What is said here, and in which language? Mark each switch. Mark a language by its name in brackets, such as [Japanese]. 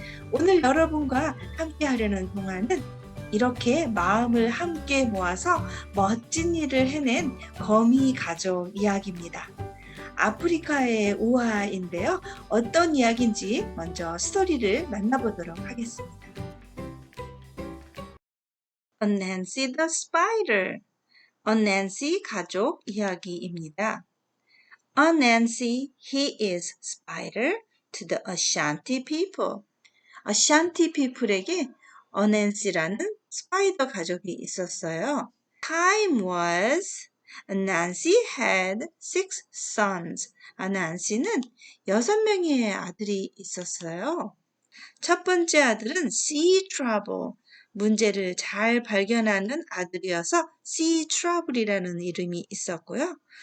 [Korean] 오늘 여러분과 함께 하려는 동화는 이렇게 마음을 함께 모아서 멋진 일을 해낸 거미 가족 이야기입니다. 아프리카의 우화인데요. 어떤 이야기인지 먼저 스토리를 만나보도록 하겠습니다. [English] Nancy the Spider, Nancy [Korean] 가족 이야기입니다. [English] Nancy, he is spider to the Ashanti people. [Korean] 아샨티 피플에게 어낸시라는 스파이더 가족이 있었어요. [English] Time was Nancy had 6 sons. [Korean] 난시는 6명의 아들이 있었어요. 첫 번째 아들은 Sea Trouble, 문제를 잘 발견하는 아들이어서 Sea Trouble이라는 이름이 있었고요.